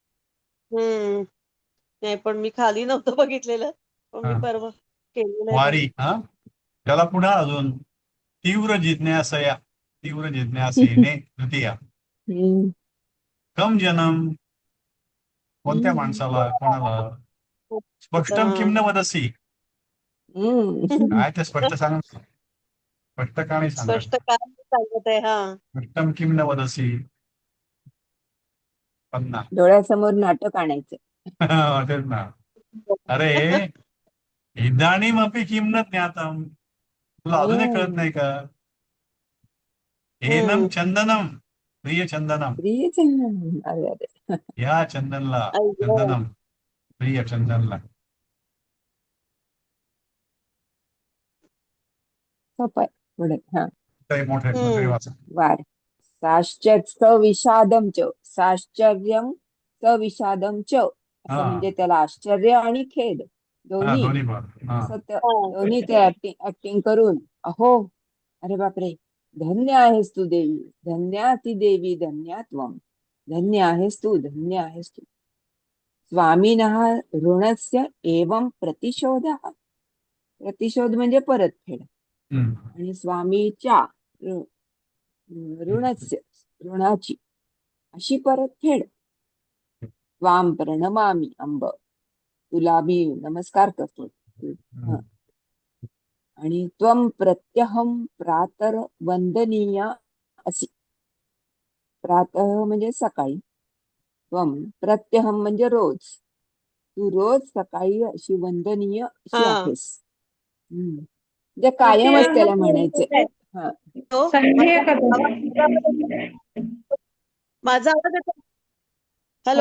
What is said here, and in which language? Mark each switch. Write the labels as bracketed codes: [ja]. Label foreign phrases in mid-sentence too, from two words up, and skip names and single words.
[mr] नाही पण मी खाली नव्हतं बघितलेलं पण मी हा. परवा केलेलं आहे वारी बघितलं. हा त्याला पुन्हा अजून [sa] तीव्र जिज्ञासया. [mr] तीव्र जिज्ञासेने तृतीया. [sa] कम जन्म [mr] कोणत्या माणसाला कोणाला. [sa] स्पष्टम किम न वदसी. [mr] काय ते स्पष्ट सांग. स्पष्ट का नाही सांगत. स्पष्ट काय सांगत आहे. हा [sa] स्पष्टम किम न वदसी. पन्ना. [mr] डोळ्यासमोर नाटक आणायचं. तेच ना. [sa] अरे इदानीमपि किम न ज्ञातम. [mr] तुला अजूनही कळत नाही का. [sa] एनम चंदनम प्रिय चंदनम. [mr] प्रिय चंदन. अरे अरे. या चंदनला अय्यो. [sa] चंदनम प्रिय [mr] चंदनला. सोपं आहे. पुढे हा काही मोठे मंत्री वाचा. वार. [sa] सविषादम च. साश्चर्यम सविषादम च. [mr] हा असं म्हणजे त्याला आश्चर्य आणि खेद हा दोन्ही दोन्ही पण हा असं दोन्ही ते ऍक्टिंग करून अहो अरे बापरे धन्य आहेस तू देवी. [sa] धन्याती देवी धन्यात्वम. [mr] धन्य आहेस तू. धन्य आहेस तू. [sa] स्वामिनः ऋणस्य एवं प्रतिशोधः. [mr] प्रतिशोध म्हणजे परतफेड. आणि स्वामीच्या ऋणाची अशी परतफेड. [sa] त्वाम प्रणमामि अंब. [mr] तुला मी नमस्कार करतो. [sa] आणि त्वम प्रत्यहम प्रातर वंदनीया असी. [mr] प्रातः म्हणजे सकाळी. [sa] त्वम प्रत्यहम [mr] म्हणजे रोज. तू रोज सकाळी अशी वंदनीय अशी आहेस. म्हणजे कायमच त्याला म्हणायचंय. हा संधी आहे का तुम्ही? माझा आवाज येतोय. हॅलो